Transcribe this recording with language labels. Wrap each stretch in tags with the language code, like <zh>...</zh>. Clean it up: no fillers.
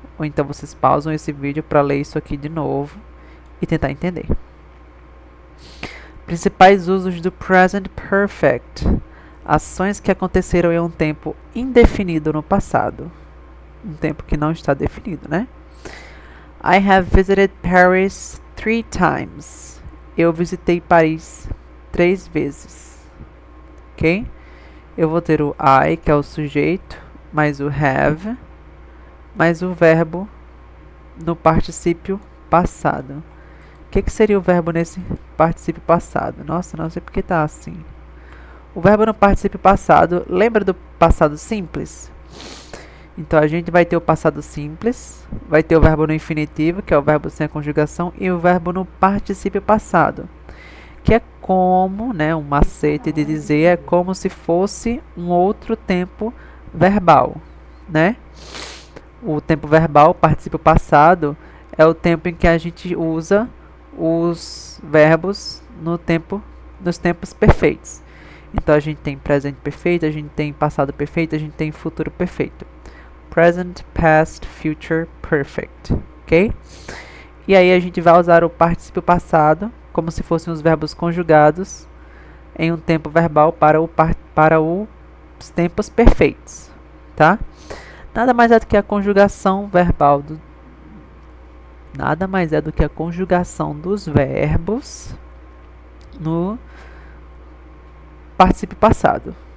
<pt>Ou então vocês pausam esse vídeo para ler isso aqui de novo e tentar entender. Principais usos do present perfect. Ações que aconteceram em um tempo indefinido no passado. Um tempo que não está definido, né?</pt> <en>I have visited Paris 3 times.</en> <pt>Eu visitei Paris 3 vezes. Ok? Eu vou ter o I, que é o sujeito, mais o have, mais o verbo no particípio passado. O que seria o verbo nesse particípio passado? Nossa, não sei porque tá assim. O verbo no particípio passado, lembra do passado simples? Então a gente vai ter o passado simples, vai ter o verbo no infinitivo, que é o verbo sem a conjugação, e o verbo no particípio passado, que é como, né, um macete de dizer, é como se fosse um outro tempo verbal, né? O tempo verbal, particípio passado, é o tempo em que a gente usa os verbos nos tempos perfeitos. Então a gente tem presente perfeito, a gente tem passado perfeito, a gente tem futuro perfeito.</pt> <en>Present, past, future perfect, ok?</en> <pt>E aí a gente vai usar o particípio passado como se fossem os verbos conjugados em um tempo verbal para os tempos perfeitos, tá? Nada mais é do que a conjugação verbal nada mais é do que a conjugação dos verbos no particípio passado.</pt>